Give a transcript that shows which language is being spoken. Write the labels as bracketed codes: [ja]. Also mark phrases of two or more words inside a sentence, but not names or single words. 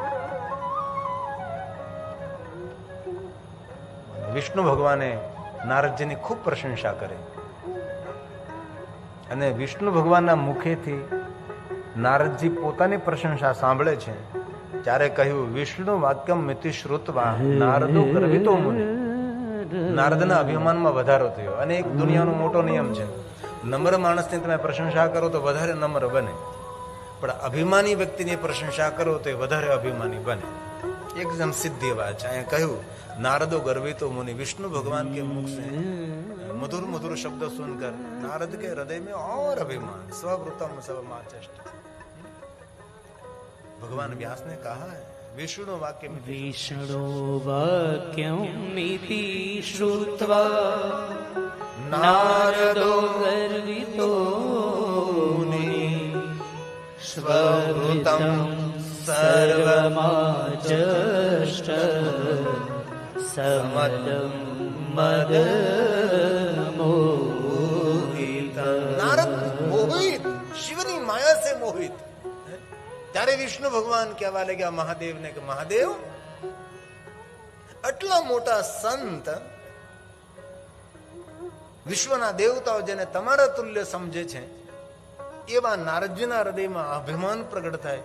[gu] વિષ્ણુ ભગવાને નારદજીની ખૂબ પ્રશંસા કરી, અને વિષ્ણુ ભગવાનના મુખેથી નારદજી પોતાની પ્રશંસા સાંભળે છે ત્યારે કહ્યું, [sa] विष्णु वाक्यम मिति श्रुत्वा नारदो गर्वितो मुनि। [gu] નારદના અભિમાનમાં વધારો થયો। અને એક દુનિયાનો મોટો નિયમ છે, નમ્ર માણસની તમે પ્રશંસા કરો તો વધારે નમ્ર બને, પણ અભિમાની વ્યક્તિની પ્રશંસા કરો તો એ વધારે અભિમાની બને। એકદમ સીધી વાત છે. અહીંયા કહ્યું [sa] नारदो गर्वितो मुनि, [hi] विष्णु भगवान के मुख से मधुर मधुर शब्द सुनकर नारद के हृदय में और अभिमान, [sa] स्ववृतम स्वमाचष्ट. [hi] भगवान व्यास ने कहा है विष्णु वाक्य [sa] विष्णु वाक्यमिति श्रुत्वा नारदो गर्वितो मुनि स्ववृतं सर्वमाचष्ट समदं मद मोहित. [hi] नारद मोहित, शिवनी माया से मोहित. [gu] ત્યારે વિષ્ણુ ભગવાન કહેવા લાગ્યા મહાદેવને કે મહાદેવ, આટલા મોટા સંત, વિશ્વના દેવતાઓ જેને તમારા તુલ્ય સમજે છે, એવા નારદજીના હૃદયમાં અભિમાન પ્રગટ થાય.